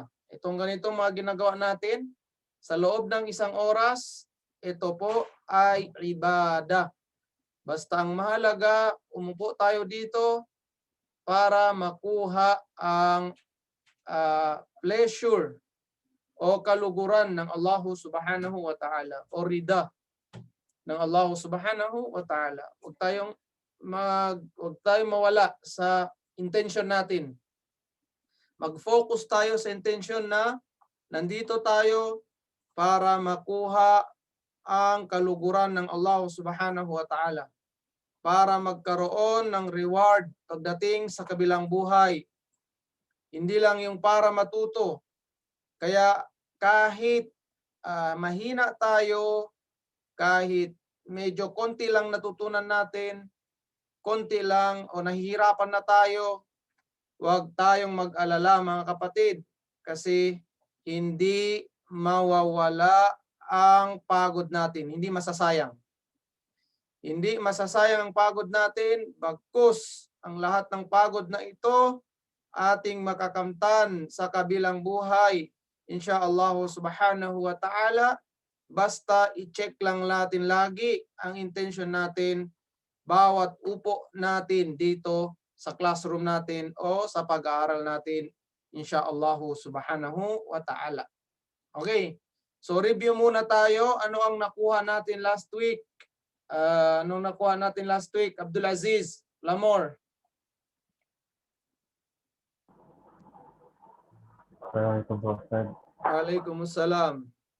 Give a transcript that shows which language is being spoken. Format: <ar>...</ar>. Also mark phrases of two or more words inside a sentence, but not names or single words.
<tl>Itong ganitong mga ginagawa natin sa loob ng isang oras, ito po ay ibada. Basta ang mahalaga, umupo tayo dito para makuha ang pleasure o kaluguran ng</tl> <ar>الله سبحانه وتعالى</ar> <tl>o rida ng</tl> <ar>الله سبحانه وتعالى.</ar> <tl>Huwag tayong mawala sa intention natin. Mag-focus tayo sa intention na nandito tayo para makuha ang kaluguran ng</tl> <ar>الله سبحانه وتعالى,</ar> <tl>para magkaroon ng reward pagdating sa kabilang buhay. Hindi lang yung para matuto. Kaya kahit mahina tayo, kahit medyo konti lang natutunan natin, konti lang o nahihirapan na tayo, huwag tayong mag-alala mga kapatid, kasi hindi mawawala ang pagod natin, hindi masasayang. Hindi masasayang ang pagod natin, bagkus ang lahat ng pagod na ito ating makakamtan sa kabilang buhay,</tl> <ar>إن شاء الله سبحانه وتعالى.</ar> <tl>Basta i-check lang natin lagi ang intention natin bawat upo natin dito sa classroom natin o sa pag-aaral natin,</tl> <ar>إن شاء الله سبحانه وتعالى.</ar> <tl>Okay, so review muna tayo. Ano ang nakuha natin</tl> <en>last week?</en> <tl>Anong nakuha natin</tl> <en>last week?</en> <tl>Abdul Aziz Lamor. Waalaikumsalam.</tl>